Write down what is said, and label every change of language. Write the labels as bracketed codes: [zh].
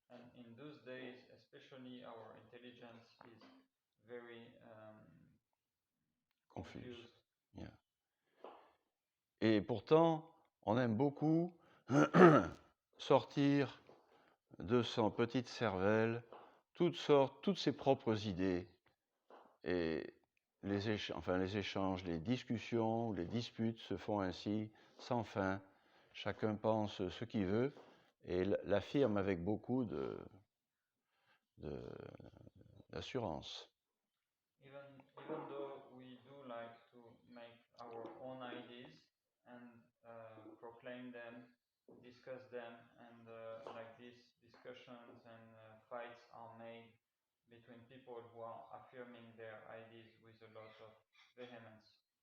[en] And in those days, especially, our intelligence is very confused. Yeah. [fr] Et pourtant, on aime beaucoup sortir de son petite cervelle toutes ses propres idées. Et les échanges, les discussions, les disputes se font ainsi sans fin chacun pense ce qu'il veut et l'affirme avec beaucoup d'assurance. [en] Even though we do like to make our own ideas and proclaim them, discuss them, and like these discussions and fights are made between people who are affirming their ideas with a lot of vehemence.